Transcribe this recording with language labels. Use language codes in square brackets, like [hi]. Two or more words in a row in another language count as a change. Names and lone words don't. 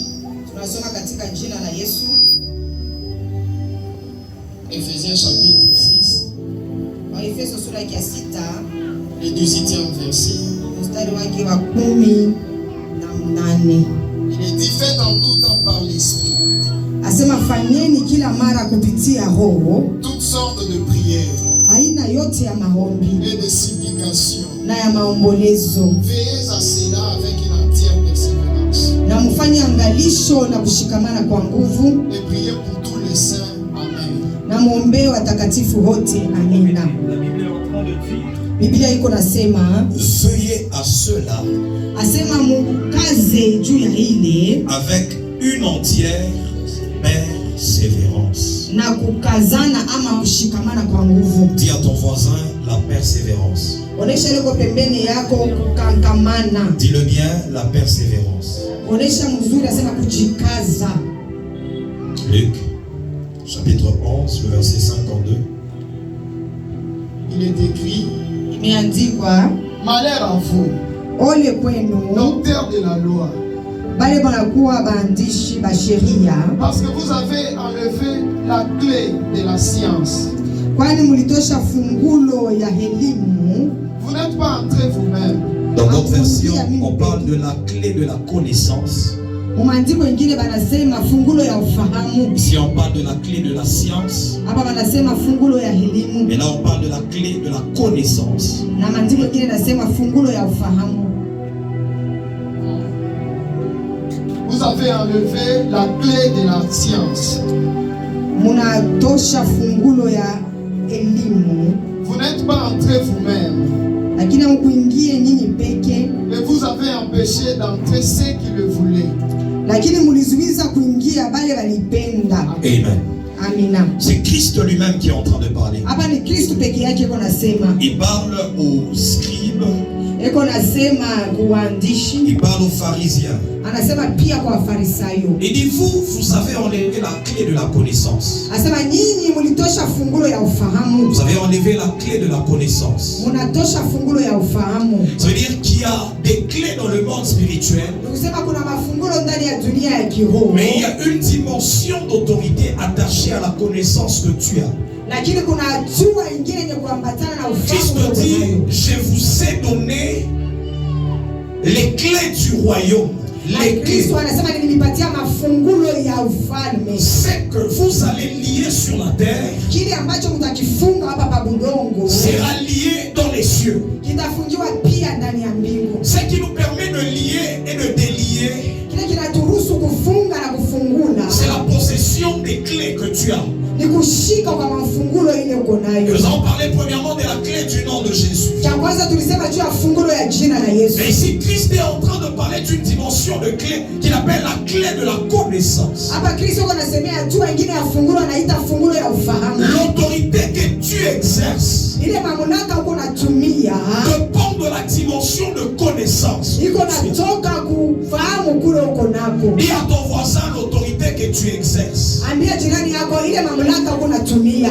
[sw] tunasoma katika jina la Yesu. [fr] Éphésiens chapitre 6, [sw] Waefeso sura ya 6 [fr] le 18e verset. [sw] mstari wake wa 18. [fr] Il est dit fait en tout temps par l'Esprit, [sw] Asema fanyeni kila mara kupitia Roho [fr] toutes sortes de prières [sw] aina yote ya maombi [fr] et de supplications. [sw] na ya maombolezo, [fr] Veillez à cela avec une entière persévérance [sw] na na mfanye angalisho na kushikamana kwa nguvu, [fr] et priez pour tous les saints. Amen. [sw] na muombe watakatifu wote. Amina. Biblia iko nasema, [fr] veuillez à cela [sw] asema mukaze juu ya ile [fr] avec une entière persévérance. [sw] na kukazana ama kushikamana kwa nguvu. [fr] Dis à ton voisin la persévérance. [sw] Onesha liko pembeni yako kukangamana. [fr] Dis-le bien, la persévérance. [sw] Onesha mzuri, asema kujikaza. [fr] Luc, chapitre 11, le verset 52. Il est écrit: [sw] Imeandikwa, [fr] malheur à vous, [sw] ole kwenu [fr] docteurs de la loi, [sw] bale banakuwa baandishi ba sheria, [fr] parce que vous avez enlevé la clé de la science. [sw] kwani mulitosha fungulo ya elimu. [fr] Vous n'êtes pas entrés vous-même. Dans notre version, on parle de la clé de la connaissance. [sw] Mumaandiko ingine banasema fungulo ya ufahamu. [fr] Ici, on parle de la clé de la science. [sw] Hapa banasema fungulo ya elimu. [fr] Et là, on parle de la clé de la connaissance. [sw] Na maandiko ingine nasema fungulo ya ufahamu. [fr] Vous avez enlevé la clé de la science. [sw] Munatosha fungulo ya elimu. [fr] Vous n'êtes pas entrés vous-même. [sw] Lakini mkuingie nyinyi peke. [fr] Et vous avez empêché d'entrer ceux qui le voulaient. [sw] Lakini mulizuiza kuingia bale walipenda. [fr] Amen. [sw] Amina. [fr] C'est Christ lui-même qui est en train de parler. [sw] Hapa ni Kristo peke yake iko nasema. [fr] Il parle aux scribes. [sw] Eko nasema kuandishi. [fr] Il parle aux pharisiens. [sw] Anasema pia kwa Wafarisayo. [fr] Il dit, vous avez enlevé la clé de la connaissance. [sw] Asema nyinyi mulitosha fungulo ya ufahamu. [fr] Vous avez enlevé la clé de la connaissance. [sw] Munatosha fungulo ya ufahamu. [fr] Ça veut dire qu'il y a des clés dans le monde spirituel. [sw] Kusema kuna mafungulo ndani ya dunia ya kiroho. [fr] Mais il y a une dimension d'autorité attachée à la connaissance que tu as. [sw] Lakini kuna hatua nyingine yenye kuambatana na [fr] Christ [sw] ufahamu. [fr] dit, je vous ai donné les clés du royaume. Les clés. [sw] Kristo anasema nilipatia mafungulo ya ufalme. [fr] C'est que vous allez lier sur la terre [sw] Kile ambacho mtakifunga hapa pa budongo [fr] sera lié dans les cieux. [sw] kitafungiwa pia ndani ya mbingu. [fr] Ce qui nous permet de lier et de délier, [sw] Kile kinaturuhusu kufunga na kufungula [fr] c'est la possession des clés que tu as. [sw] ni kushika kwa mafungulo ile uko nayo. [fr] Nous allons parler premièrement de la clé du nom de Jésus. [sw] Cha kwanza tulisema juu ya fungulo ya jina la Yesu. [fr] Mais ici, Christ est en train de parler d'une dimension de clé qu'il appelle la clé de la connaissance. [sw] Hapa Kristo yuko anasemea hatua nyingine ya fungulo, anaita fungulo ya ufahamu. [fr] L'autorité que tu exerces [sw] Ile mamlaka uko natumia [fr] dépend de la dimension de connaissance. [sw] iko natoka kufahamu kule uko nako. [fr] Dis à ton voisin l'autorité que tu exerces [sw] Ambia jirani yako ile mamlaka uko natumia.